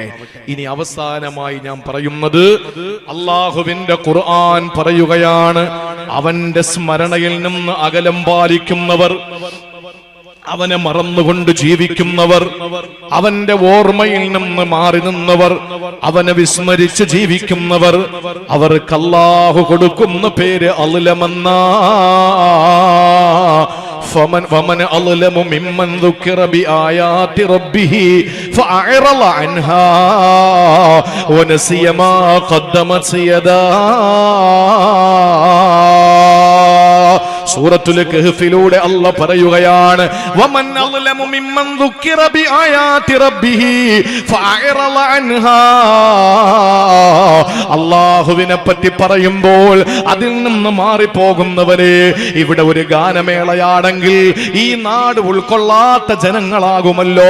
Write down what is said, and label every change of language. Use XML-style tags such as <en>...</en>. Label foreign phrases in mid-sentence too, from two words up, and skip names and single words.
<ml>ഇനി അവസാനമായി ഞാൻ പറയുന്നത്, അള്ളാഹുവിന്റെ ഖുർആൻ പറയുകയാണ്, അവന്റെ സ്മരണയിൽ നിന്ന് അകലം പാലിക്കുന്നവർ, അവനെ മറന്നുകൊണ്ട് ജീവിക്കുന്നവർ, അവന്റെ ഓർമ്മയിൽ നിന്ന് മാറി നിന്നവർ, അവനെ വിസ്മരിച്ച് ജീവിക്കുന്നവർ, അവർക്ക് അല്ലാഹു കൊടുക്കുന്ന പേര് അള്ലമെന്ന.</ml> <ar>فمن أظلم ممن ذكر بآيات ربه فأعرض عنها ونسي ما قدمت يداه.</ar> <ml>സൂറത്തുൽ കഹ്ഫിലൂടെ അല്ലാഹ് പറയുകയാണ്,</ml> <ar>ومن أظلم ممن ذكر بآيات ربه فأعرض عنها.</ar> <ml>അല്ലാഹുവിനെ പറ്റി പറയുമ്പോൾ അതിൽ നിന്ന് മാറിപ്പോകുന്നവരെ, ഇവിടെ ഒരു ഗാനമേളയാണെങ്കിൽ ഈ നാട് ഉൾക്കൊള്ളാത്ത ജനങ്ങളാകുമല്ലോ.</ml>